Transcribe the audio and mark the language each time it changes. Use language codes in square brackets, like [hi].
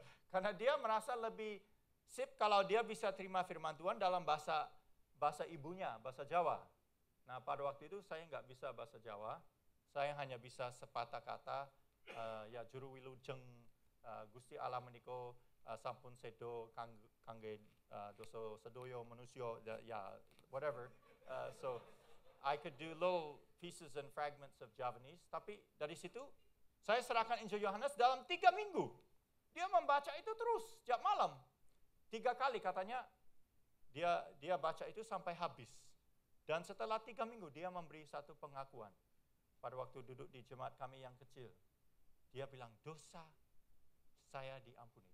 [id] Karena dia merasa lebih sip kalau dia bisa terima firman Tuhan dalam bahasa ibunya, bahasa Jawa. Nah pada waktu itu saya nggak bisa bahasa Jawa, saya hanya bisa sepatah kata, [jv] juru wilujeng Gusti Allah meniko sampun sedo kangge doso sedoyo manusyo, [en] whatever. So I could do little pieces and fragments of Javanese. [id] Tapi dari situ saya serahkan Injil Yohanes dalam 3 minggu. Dia membaca itu terus setiap malam. 3 kali katanya dia baca itu sampai habis. Dan setelah 3 minggu dia memberi satu pengakuan. Pada waktu duduk di jemaat kami yang kecil, dia bilang dosa saya diampuni.